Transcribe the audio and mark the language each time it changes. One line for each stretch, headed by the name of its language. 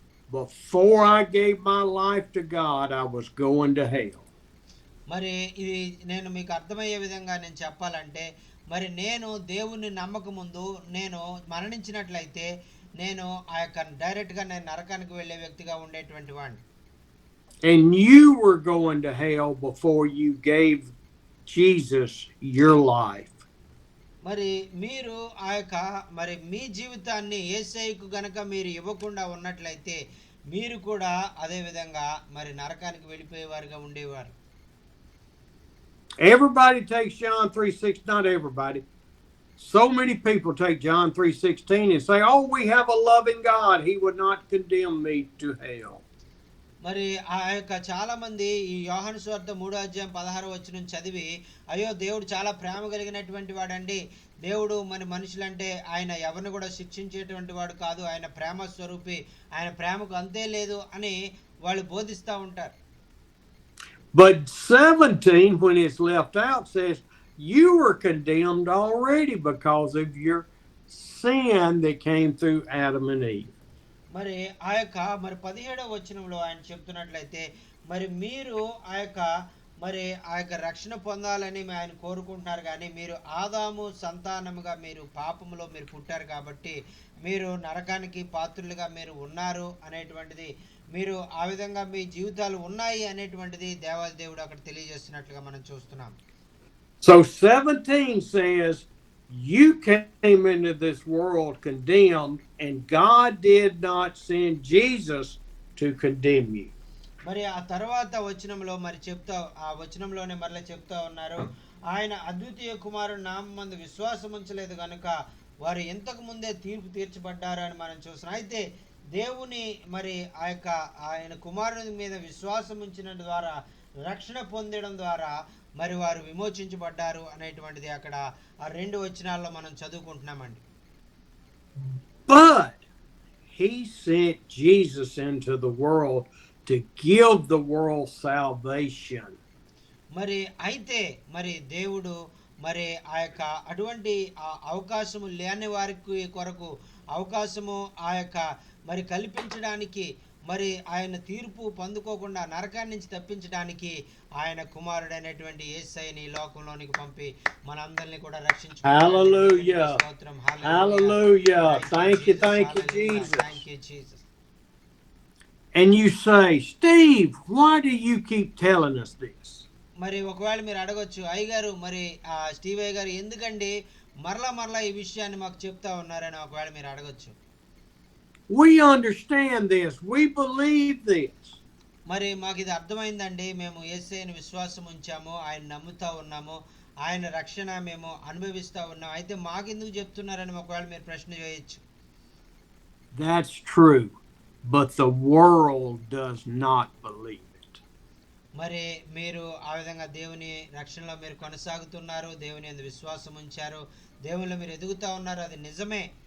English: Before I gave my life to God, I was going to hell.
Telugu: మరి ఇది నేను మీకు అర్థమయ్యే విధంగా నేను చెప్పాలంటే, మరి నేను దేవుణ్ణి నమ్మక ముందు నేను మరణించినట్లయితే నేను డైరెక్ట్గా నేను నరకానికి వెళ్ళే వ్యక్తిగా ఉండేటువంటి వాడిని.
English: And you were going to hell before you gave Jesus your life.
Telugu: మరి మీరు మరి మీ జీవితాన్ని యేసయ్యకు గనక మీరు ఇవ్వకుండా ఉన్నట్లయితే మీరు కూడా అదే విధంగా మరి నరకానికి వెళ్ళిపోయేవారుగా ఉండేవారు.
English: Everybody takes John 3:16, not everybody. So many people take John 3:16 and say, "Oh, we have a loving God. He would not condemn me to hell."
Telugu: మరి చాలా మంది ఈ యోహాను సువార్త 3:16 చదివి, అయ్యో దేవుడు చాలా ప్రేమ కలిగినటువంటి వాడండి, దేవుడు మన మనుషులంటే ఆయన ఎవరిని కూడా శిక్షించేటువంటి వాడు కాదు, ఆయన ప్రేమ స్వరూపి, ఆయన ప్రేమకు అంతే లేదు అని వాళ్ళు బోధిస్తూ ఉంటారు.
English: But 17, when it's left out, says you were condemned already because of your sin that came through Adam and Eve.
Telugu: మరి మరి 17వ వచనంలో ఆయన చెప్తున్నట్లయితే మరి మీరు మరి రక్షణ పొందాలని ఆయన కోరుకుంటున్నారు, కానీ మీరు ఆదాము సంతానముగా మీరు పాపములో మీరు పుట్టారు కాబట్టి మీరు నరకానికి పాత్రులుగా మీరు ఉన్నారు అనేటువంటిది, మీరు ఆ విధంగా మీ జీవితాలు ఉన్నాయి అనేటువంటిది దేవాది దేవుడు అక్కడ తెలియజేస్తున్నట్లుగా మనం చూస్తున్నాం.
English: So 17 says you came into this world condemned and God did not send Jesus to condemn you.
Telugu: మరి ఆ తర్వాత వచనంలో మరి ఆ వచనంలోనే మరలా చెప్తా ఉన్నారు, ఆయన అద్వితీయ కుమారుడు నామమందు విశ్వాసం ఉంచలేదు కనుక వారు ఇంతకు ముందే తీర్పు తీర్చబడ్డారు అని మనం చూస్తున్నాం. అయితే దేవుని మరి ఆయన కుమారుని మీద విశ్వాసం ఉంచిన ద్వారా, రక్షణ పొందడం ద్వారా మరి వారు విమోచించబడ్డారు అనేటువంటిది అక్కడ ఆ 2 వచనాల్లో మనం చదువుకుంటున్నామండి.
English: But he sent Jesus into the world to give the world salvation.
Telugu: మరి అయితే మరి దేవుడు మరి ఆ యొక్క అటువంటి అవకాశము లేని వారికి కొరకు అవకాశము ఆ యొక్క మరి కల్పించడానికి మరి ఆయన తీర్పు పొందుకోకుండా నరకాన్ని నుంచి తప్పించడానికి ఆయన కుమారుడైనటువంటి యేసయ్యని ఈ లోకంలోనికి పంపి మనందరినీ కూడా
English: Hallelujah.
Telugu: స్తోత్రం.
English: Hallelujah. Thank you, Jesus. Thank you, Jesus. And you say, Steve, why do you keep telling us this?
Telugu: మరి ఒకవేళ మీరు అడగొచ్చు, అయ్యగారు మరి స్టీవ్ అయ్య గారు ఎందుకండి మరలా ఈ విషయాన్ని మాకు చెప్తా ఉన్నారని ఒకవేళ మీరు అడగొచ్చు.
English: We understand this. We believe this.
Telugu: మరి మాకు ఇది అర్థమైందండి, మేము యేసయ్యని విశ్వాసం ఉంచాము, ఆయన నమ్ముతా ఉన్నాము, ఆయన రక్షణ మేము అనుభవిస్తా ఉన్నాం, అయితే మాకెందుకు చెప్తున్నారని ఒకవేళ మీరు ప్రశ్న చేయొచ్చు.
English: That's true, but the world does not believe it.
Telugu: మరి మీరు ఆ విధంగా దేవుని రక్షణలో మీరు కొనసాగుతున్నారు, దేవుని యందు విశ్వాసం ఉంచారు, దేవునిలో మీరు ఎదుగుతా ఉన్నారు, అది నిజమే.